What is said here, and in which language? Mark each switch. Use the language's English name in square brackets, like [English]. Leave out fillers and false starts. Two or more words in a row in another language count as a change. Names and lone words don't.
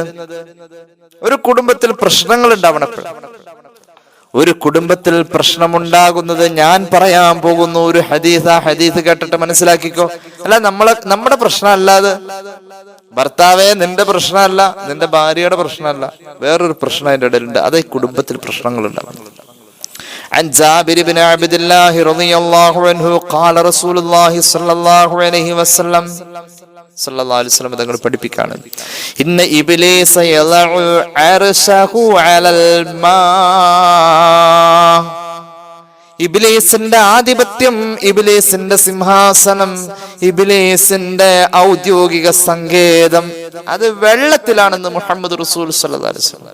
[Malayalam] ഒരു കുടുംബത്തിൽ പ്രശ്നങ്ങൾ ഉണ്ടാവണം. ഒരു കുടുംബത്തിൽ പ്രശ്നമുണ്ടാകുന്നത് ഞാൻ പറയാൻ പോകുന്നു ഒരു ഹദീസ് കേട്ടിട്ട് മനസ്സിലാക്കിക്കോ. അല്ല, നമ്മുടെ പ്രശ്നമല്ലാതെ, ഭർത്താവേ നിന്റെ പ്രശ്നമല്ല, നിന്റെ ഭാര്യയുടെ പ്രശ്നമല്ല, വേറൊരു പ്രശ്നം അതിന്റെ ഇടയിലുണ്ട്. അത് ഈ കുടുംബത്തിൽ പ്രശ്നങ്ങൾ ഉണ്ടാകും. [Arabic] عن جابر بن عبد الله رضي الله عنه قال رسول الله صلى الله عليه وسلم صلى الله عليه وسلم [Malayalam] തങ്ങൾ പഠിപ്പിക്കാണ്, [Arabic] إن إبليس يضع عرشه على الماء. [Malayalam] ഇബ്ലീസിന്റെ ആധിപത്യം, ഇബ്ലീസിന്റെ സിംഹാസനം, ഇബ്ലീസിന്റെ ഔദ്യോഗിക സങ്കേതം അത് വെള്ളത്തിലാണെന്ന് മുഹമ്മദ് റസൂൽ [Arabic] صلى الله عليه وسلم.